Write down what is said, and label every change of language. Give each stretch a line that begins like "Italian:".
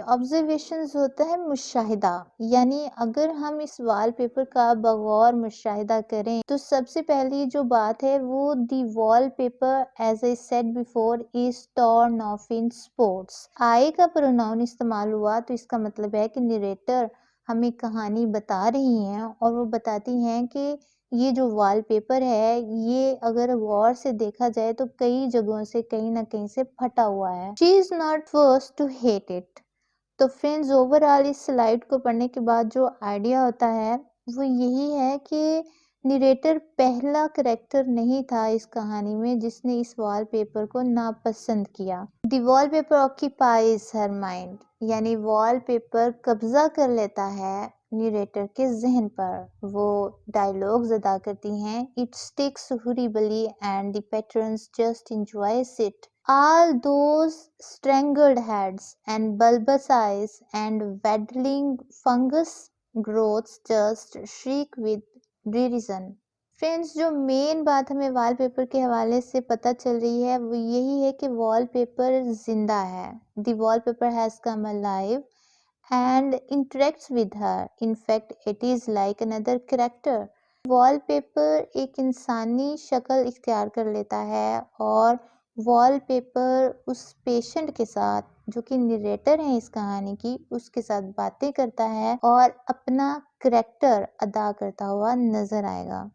Urdu: Observations ہوتا ہے مشاہدہ، یعنی اگر ہم اس وال پیپر کا بغور مشاہدہ کریں تو سب سے پہلی جو بات ہے وہ
English: The wallpaper as I said before is torn off in spots.
Urdu: آئی کا پروناؤن استعمال ہوا تو اس کا مطلب ہے کہ نریٹر ہمیں کہانی بتا رہی ہیں اور وہ بتاتی ہیں کہ یہ جو وال پیپر ہے یہ اگر غور سے دیکھا جائے تو کئی جگہوں سے کہیں نہ کہیں سے پھٹا ہوا ہے.
English: She is not first to hate it.
Urdu: تو فرینڈز اوورآل اس سلائیڈ کو پڑھنے کے بعد جو آئیڈیا ہوتا ہے وہ یہی ہے کہ نریٹر پہلا کریکٹر نہیں تھا اس کہانی میں جس نے اس وال پیپر کو ناپسند کیا.
English: the wallpaper occupies her mind,
Urdu: یعنی وال پیپر قبضہ کر لیتا ہے نیریٹر کے ذہن پر. وہ ڈائیلاگز ادا کرتی ہیں
English: It sticks horribly and the patrons just enjoys it. All those strangled heads and bulbous eyes and waddling fungus growths just shriek with derision.
Urdu: Friends جو مین بات ہمیں وال پیپر کے حوالے سے پتہ چل رہی ہے وہ یہی ہے کہ وال پیپر زندہ ہے.
English: The wallpaper has come alive and interacts with her. In fact, it is like another character.
Urdu: Wall paper ایک انسانی شکل اختیار کر لیتا ہے اور وال پیپر اس پیشنٹ کے ساتھ جو کہ نریٹر ہے اس کہانی کی اس کے ساتھ باتیں کرتا ہے اور اپنا کریکٹر ادا کرتا ہوا نظر آئے گا.